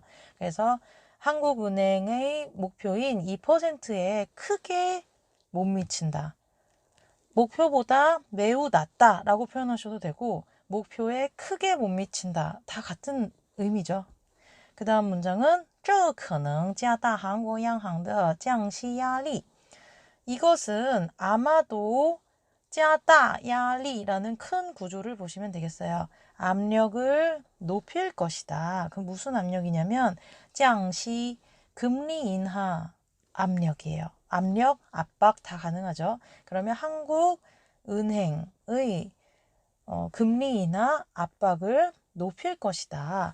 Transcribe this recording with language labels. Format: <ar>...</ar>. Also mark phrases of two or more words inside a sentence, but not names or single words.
<ko>그래서 한국은행의 목표인 2%에 크게 못 미친다. 목표보다 매우 낮다라고 표현하셔도 되고 목표에 크게 못 미친다. 다 같은 의미죠. 그 다음 문장은</ko> <zh>这可能加大韩国央行的降息压力.</zh> <ko>이것은 아마도</ko> <zh>加大压力</zh> <ko>라는 큰 구조를 보시면 되겠어요. 압력을 높일 것이다. 그럼 무슨 압력이냐면 降息 금리 인하 압력이에요. 압력, 압박 다 가능하죠. 그러면 한국은행의 금리 인하 압박을 높일 것이다.</ko>